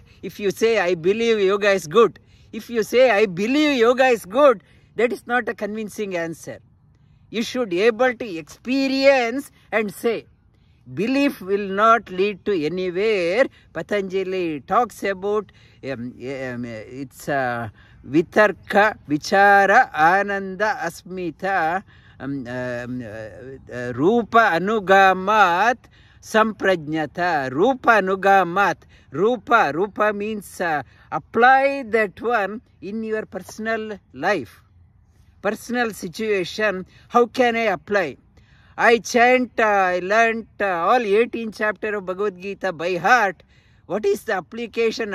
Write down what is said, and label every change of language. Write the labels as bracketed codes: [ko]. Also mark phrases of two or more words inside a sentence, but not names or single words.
[en] If you say, I believe yoga is good. If you say, I believe yoga is good, that is not a convincing answer. You should be able to experience and say. Belief will not lead to anywhere. [sa] Patanjali [en] talks about it's [sa] vitarka, vichara, ananda, asmita, rupa anugamat, samprajnata. Rupa anugamat. [en] Rupa means apply that one in your personal life, personal situation. How can I apply? I chant, I learnt all 18 chapters of Bhagavad Gita by heart. What is the application?